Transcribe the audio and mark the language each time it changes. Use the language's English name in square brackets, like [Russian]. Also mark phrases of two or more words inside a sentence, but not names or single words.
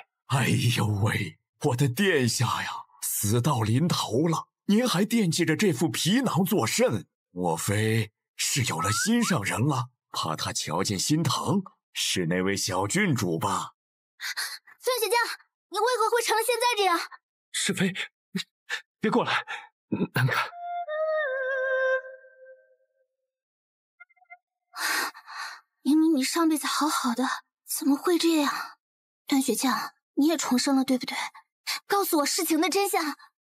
[Chinese] 哎呦喂，我的殿下呀，死到臨頭了，您還惦記着這副皮囊作甚？莫非是有了心上人了？怕他瞧見心疼？是那位小郡主吧？段雪江，你为何會成了现在這樣？是非，別過來，難看。明明你上輩子好好的，怎麼會這樣？段雪江，你也重生了，對不對？告訴我事情的真相。